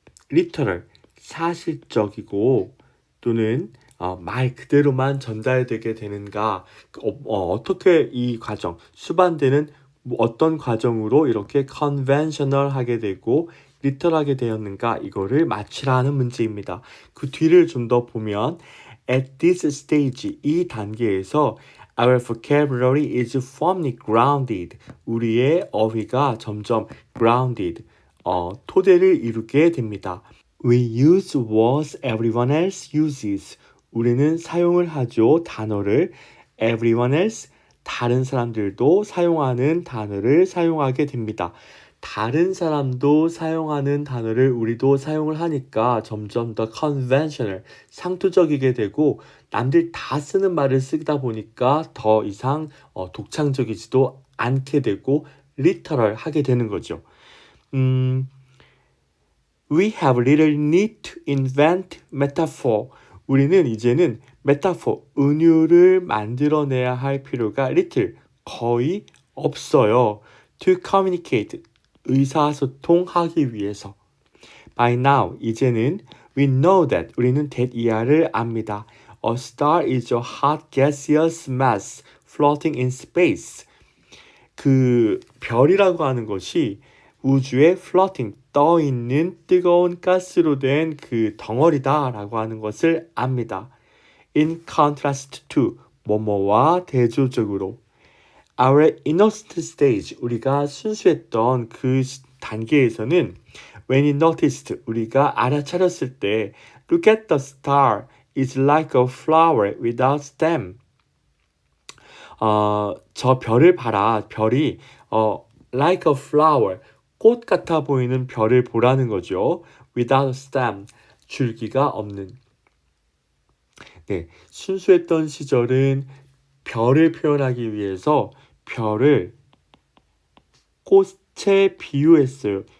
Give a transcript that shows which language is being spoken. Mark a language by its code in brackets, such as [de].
[ko] literal 사실적이고 또는 말 그대로만 전달되게 되는가 어떻게 이 과정 수반되는 어떤 과정으로 이렇게 conventional하게 되고 literal하게 되었는가 이거를 맞추라는 문제입니다. [en] 그 뒤를 좀 더 보면 at this stage [ko] 이 단계에서 [en] our vocabulary is firmly grounded [ko] 우리의 어휘가 점점 [en] grounded [ko] 토대를 이루게 됩니다. [en] We use words everyone else uses [ko] 우리는 사용을 하죠. 단어를 everyone else 다른 사람들도 사용하는 단어를 사용하게 됩니다. 다른 사람도 사용하는 단어를 우리도 사용을 하니까 점점 더 conventional, 상투적이게 되고 남들 다 쓰는 말을 쓰다 보니까 더 이상 독창적이지도 않게 되고 literal 하게 되는 거죠. [en] We have little need to invent metaphor. [ko] 우리는 이제는 metaphor, 은유를 만들어내야 할 필요가 little, 거의 없어요. [en] To communicate, [ko] 의사소통하기 위해서. [en] By now, [ko] 이제는 [en] we know that, [ko] 우리는 [en] that [ko] 이하를 압니다. [en] A star is a hot gaseous mass floating in space. [ko] 그 별이라고 하는 것이 우주에 floating, 떠있는 뜨거운 가스로 된 그 덩어리다라고 하는 것을 압니다. [en] In contrast to, [ko] 뭐뭐와 대조적으로. [en] Our innocent stage, [ko] 우리가 순수했던 그 단계에서는 [en] when we noticed, [ko] 우리가 알아차렸을 때 [en] look at the star, it's like a flower without stem. [ko] 저 별을 봐라. 별이 [en] like a flower, [ko] 꽃 같아 보이는 별을 보라는 거죠. [en] Without stem, [ko] 줄기가 없는. 네, 순수했던 시절은 별을 표현하기 위해서 별을 꽃에 비유했어요.